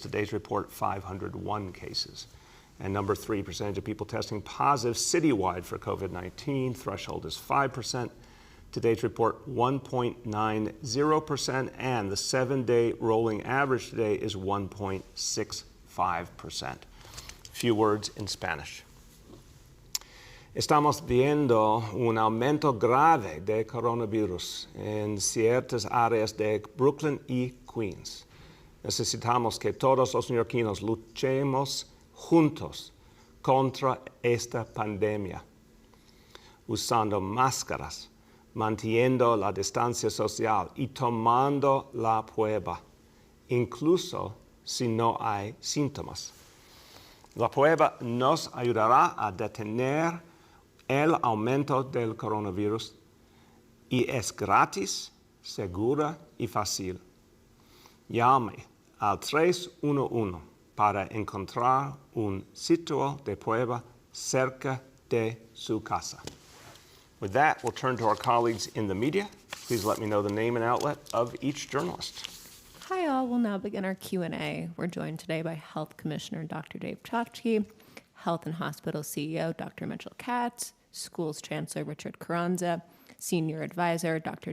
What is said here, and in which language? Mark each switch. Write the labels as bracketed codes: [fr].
[en] Today's report, 501 cases. And number three, percentage of people testing positive citywide for COVID-19. Threshold is 5%. Today's report, 1.90%. And the 7-day rolling average today is 1.65%. Few words in Spanish. [es] Estamos viendo un aumento grave de coronavirus en ciertas áreas de Brooklyn y Queens. Necesitamos que todos los neoyorquinos luchemos juntos contra esta pandemia, usando máscaras, manteniendo la distancia social y tomando la prueba, incluso si no hay síntomas. La prueba nos ayudará a detener el aumento del coronavirus y es gratis, segura y fácil. Llame al 311 para encontrar un sitio de prueba cerca de su casa. [en] With that, we'll turn to our colleagues in the media. Please let me know the name and outlet of each journalist. Hi all, we'll now begin our Q&A. We're joined today by Health Commissioner Dr. Dave Chafsky, Health and Hospital CEO Dr. Mitchell Katz, Schools Chancellor Richard Carranza, Senior Advisor Dr.